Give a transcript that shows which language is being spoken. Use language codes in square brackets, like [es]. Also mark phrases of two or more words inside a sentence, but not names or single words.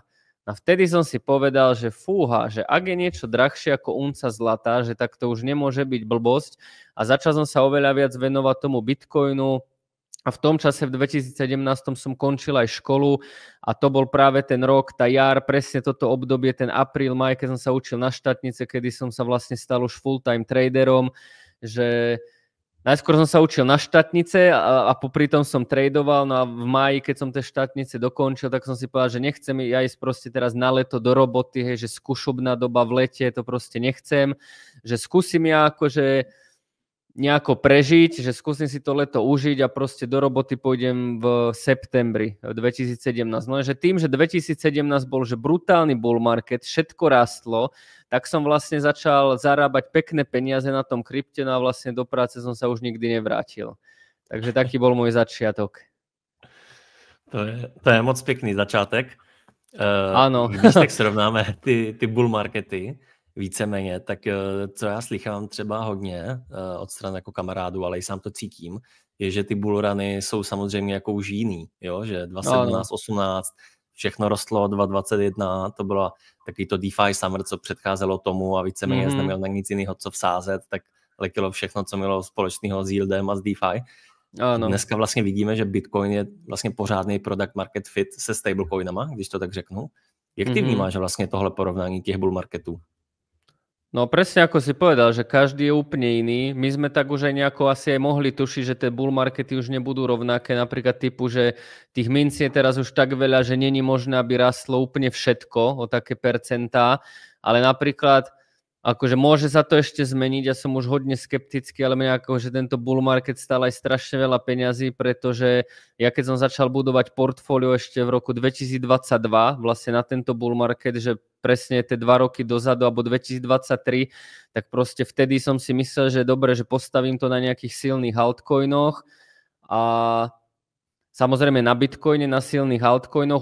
[sk] A vtedy som si povedal, že fúha, že ak je niečo drahšie ako unca zlata, že tak to už nemôže byť blbosť. A začal som sa oveľa viac venovať tomu Bitcoinu. A v tom čase v 2017 som končil aj školu a to bol práve ten rok, tá jar, presne toto obdobie, ten apríl, maj, keď som sa učil na štátnice, kedy som sa vlastne stal už full-time traderom, že najskôr som sa učil na štátnice a popri tom som tradoval, no a v máji, keď som tie štátnice dokončil, tak som si povedal, že nechcem ja ísť proste teraz na leto do roboty, hej, že skúšobná doba v lete, to proste nechcem, že skúsim ja akože nejako prežiť, že skúsim si to leto užiť a proste do roboty pôjdem v septembri 2017. No že tým, že 2017 bol že brutálny [en] bull market, [sk] všetko rastlo, tak som vlastne začal zarábať pekné peniaze na tom krypte, no a vlastne do práce som sa už nikdy nevrátil. Takže taký bol môj začiatok. [cs] To je moc pěkný začátek. Ano. Když tak srovnáme ty [en] bull markety, [cs] víceméně, tak co já slychám třeba hodně od stran jako kamarádů, ale i sám to cítím, je, že ty bullruny jsou samozřejmě jako už jiný, jo? Že 2017, 18, všechno rostlo, 2021, to bylo takový to [en] DeFi Summer, [cs] co předcházelo tomu a víceméně neměl na nic jiného, co vsázet, tak letilo všechno, co mělo společného s yieldem a s DeFi. Ano. Dneska vlastně vidíme, že Bitcoin je vlastně pořádný [en] product market fit [cs] se stablecoinama, když to tak řeknu. Jak ty vnímáš vlastně tohle porovnání těch [en] bull marketů? [sk] No presne ako si povedal, že každý je úplne iný. My sme tak už aj nejako asi aj mohli tušiť, že tie [en] bull markety [sk] už nebudú rovnaké. Napríklad typu, že tých mincí je teraz už tak veľa, že není možné, aby rastlo úplne všetko o také percentá. ale napríklad akože môže sa to ešte zmeniť, ja som už hodne skeptický, ale mňa akože tento [en] bull market [sk] stál aj strašne veľa peňazí, pretože ja keď som začal budovať portfólio ešte v roku 2022 vlastne na tento [en] bull market, [sk] že presne tie 2 roky dozadu alebo 2023, tak proste vtedy som si myslel, že je dobre, že postavím to na nejakých silných altcoinoch a samozrejme na Bitcoine, na silných altcoinoch.